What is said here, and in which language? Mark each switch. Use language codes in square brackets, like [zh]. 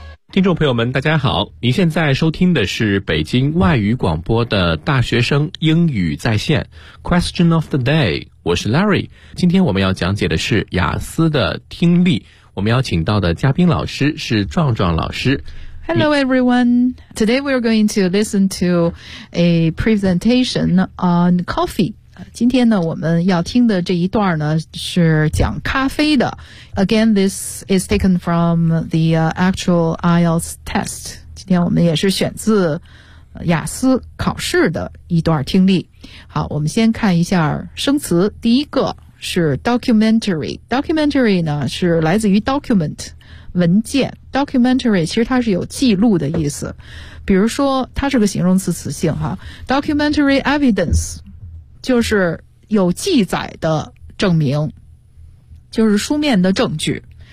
[zh] 听众朋友们大家好，您现在收听的是北京外语广播的大学生英语在线 [en] Question of the day， [zh] 我是 Larry。今天我们要讲解的是雅思的听力，我们邀请到的嘉宾老师是壮壮老师。 [en] Hello everyone. Today we're going to listen to a presentation on coffee. [zh] 今天呢我们要听的这一段呢是讲咖啡的。 [en] Again, this is taken from the actual IELTS test. [zh] 今天我们也是选自雅思考试的一段听力。好，我们先看一下生词。第一个是 documentary。 documentary 呢是来自于 document 文件， documentary 其实它是有记录的意思，比如说它是个形容词词性哈， documentary evidence 就是有记载的证明，就是书面的证据。